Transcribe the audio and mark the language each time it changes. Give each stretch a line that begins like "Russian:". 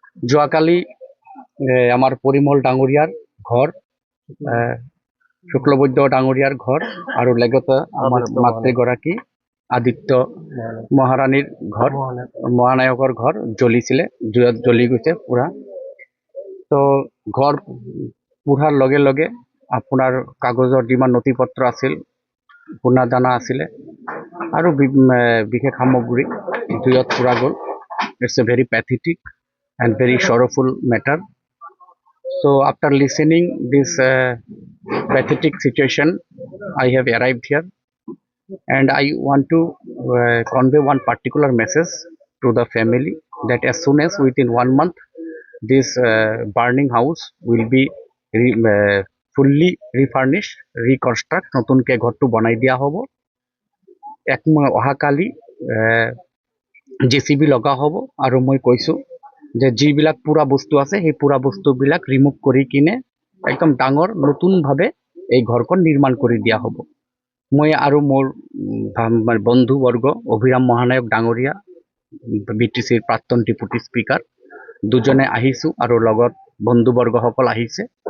Assamese: যোৱাকালি আমাৰ পৰিমল ডাঙৰীয়াৰ ঘৰ, শুক্লবৈদ্য ডাঙৰীয়াৰ ঘৰ আৰু লগতে আমাৰ মাতৃগৰাকী আদিত্য মহাৰাণীৰ ঘৰ, মহানায়কৰ ঘৰ জ্বলিছিলে, জুইত জ্বলি গৈছে পুৰা। তো ঘৰ পুৰাৰ লগে লগে আপোনাৰ কাগজৰ যিমান নথি পত্ৰ আছিল, সোণা দানা আছিলে আৰু বিশেষ সামগ্ৰী জুইত পুৰা গ'ল।
English: It's a very pathetic and very sorrowful matter. So after listening this pathetic situation, I have arrived here and I want to convey one particular message to the family that as soon as within 1 month this burning house will be fully refurnished, reconstruct,
Assamese: নতুনকে ঘৰটো বনাই দিয়া হ'ব। অহাকালি JCB লগা হ'ব আৰু মই কৈছোঁ যে যিবিলাক পুৰা বস্তু আছে সেই পুৰা বস্তুবিলাক ৰিমুভ কৰি কিনে একদম ডাঙৰ নতুনভাৱে এই ঘৰখন নিৰ্মাণ কৰি দিয়া হ'ব। মই আৰু মোৰ বন্ধুবৰ্গ অভিৰাম মহানায়ক ডাঙৰীয়া, BTCৰ প্ৰাক্তন ডেপুটি স্পীকাৰ দুজনে আহিছোঁ আৰু লগত বন্ধুবৰ্গসকল আহিছে।